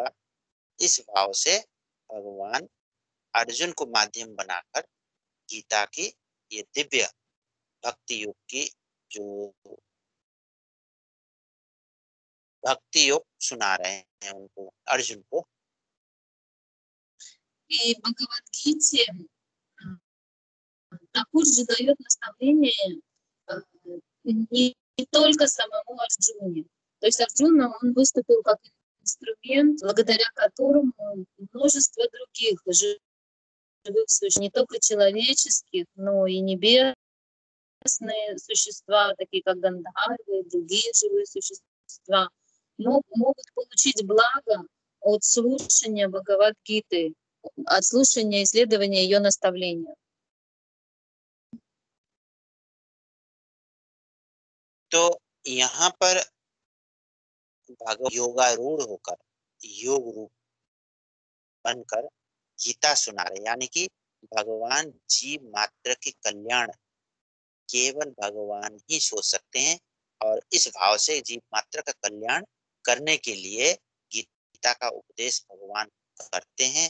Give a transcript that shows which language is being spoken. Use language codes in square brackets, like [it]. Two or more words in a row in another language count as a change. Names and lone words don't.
[hi] इस भाव से भगवान अर्जुन को माध्यम बनाकर गीता की ये दिव्य भक्ति योग की जो भक्ति योग सुना रहे हैं उनको, अर्जुन को। [ru] И в Бхагавад-гите Такур же дает наставление не только самому Арджуне. То есть Арджуна, он выступил как инструмент, благодаря которому множество других живых существ, не только человеческих, но и небесные существа, такие как Гандхарвы, другие живые существа, могут получить благо от слушания Бхагавад-гиты, от слушания и исследования ее наставления. [hi] तो यहाँ पर भगवान योगारूढ़ होकर योग रूप बनकर गीता सुना रहे, यानी कि भगवान जीव मात्र के कल्याण केवल भगवान ही सोच सकते हैं, और इस भाव से जीव मात्र का कल्याण करने के लिए गीता का उपदेश भगवान करते हैं।